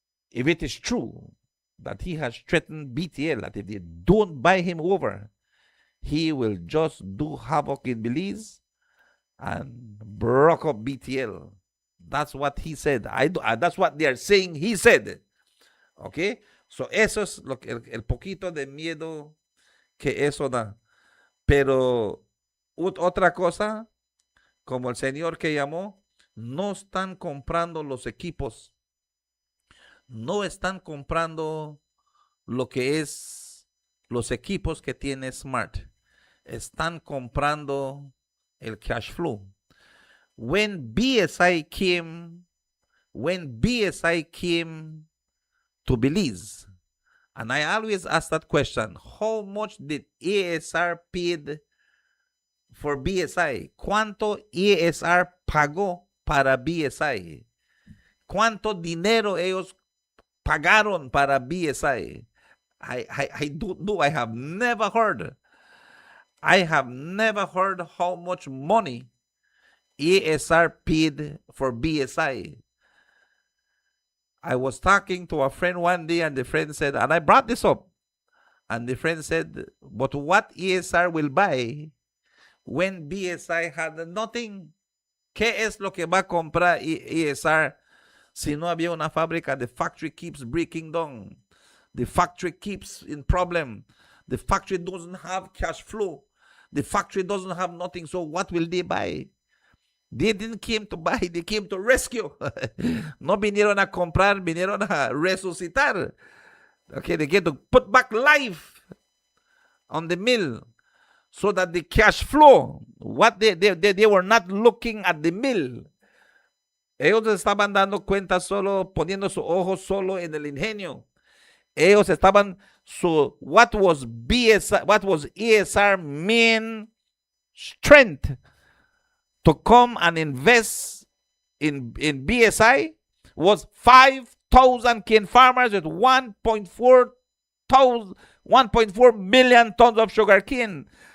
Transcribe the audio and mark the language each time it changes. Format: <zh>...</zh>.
<en>If it is true that he has threatened BTL, that if they don't buy him over, he will just do havoc in Belize and broke up BTL. That's what he said. That's what they are saying he said. Okay?</en> <es>So eso es lo que, el poquito de miedo que eso da. Pero otra cosa, como el señor que llamó, no están comprando los equipos. No están comprando lo que es los equipos que tiene Smart. Están comprando el cash flow.</es> <en>When BSI came to Belize, and I always ask that question, how much did ASR paid for BSI?</en> <es>¿Cuánto ASR pagó para BSI? ¿Cuánto dinero ellos pagaron para BSI?</es> <en>I don't know. I have never heard how much money ASR paid for BSI. I was talking to a friend one day, and the friend said, and I brought this up, and the friend said, but what ASR will buy when BSI had nothing?</en> <es>¿Qué es lo que va a comprar ASR si no había una fábrica?</es> <en>The factory keeps breaking down. The factory keeps in problem. The factory doesn't have cash flow. The factory doesn't have nothing. So what will they buy? They didn't came to buy, they came to rescue.</en> <es>No vinieron a comprar, vinieron a resucitar.</es> <en>Okay, they get to put back life on the mill so that the cash flow, what they were not looking at the mill.</en> <es>Ellos estaban dando cuenta solo, poniendo su ojo solo en el ingenio. Ellos estaban,</es> <en>so what was ESR main strength to come and invest in BSI was 5,000 cane farmers with 1.4 million tons of sugar cane.</en>